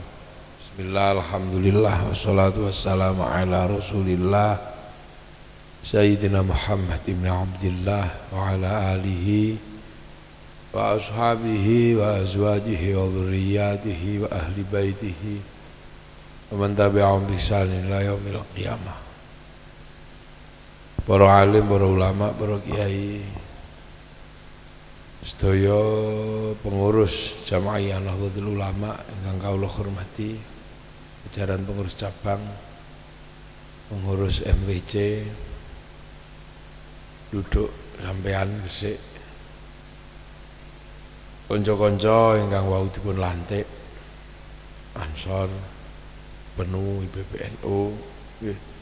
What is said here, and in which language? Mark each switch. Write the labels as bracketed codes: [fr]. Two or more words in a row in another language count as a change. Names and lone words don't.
[ar] بسم الله، الحمد لله، والصلاة والسلام على رسول الله سيدنا محمد بن عبد الله وعلى آله وأصحابه وأزواجه وذرياته وأهل بيته ومن تبعهم بإحسان إلى يوم القيامة. [jv] Para alim, para ulama, para kiai, sedaya pengurus Jamaah Nahdlatul Ulama ingkang kawula hormati, jajaran pengurus cabang, pengurus MWC, duduk sampean gesik, kanca-kanca ingkang wau dipun lantik, Ansor, Benu, IPPNU, nggih.